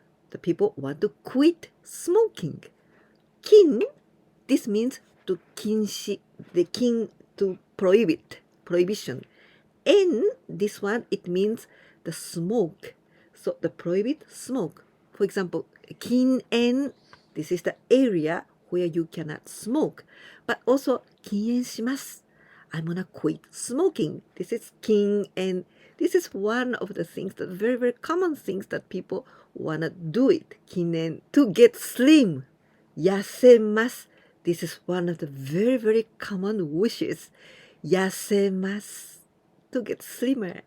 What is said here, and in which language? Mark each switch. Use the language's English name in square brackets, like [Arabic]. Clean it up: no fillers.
[English] The people want to quit smoking. 禁, this means to 禁止, the 禁 to prohibit, prohibition. And this one, it means the smoke. So the prohibit smoke. For example, 禁煙, this is the area where you cannot smoke. [Japanese] But also 禁煙します. [English] I'm gonna quit smoking. This is 禁煙. This is one of the things, that very, very common things that people wanna do it. 禁煙.To get slim. [Japanese] 痩せます. [English] This is one of the very, very common wishes. [Japanese] 痩せます. [English] To get slimmer.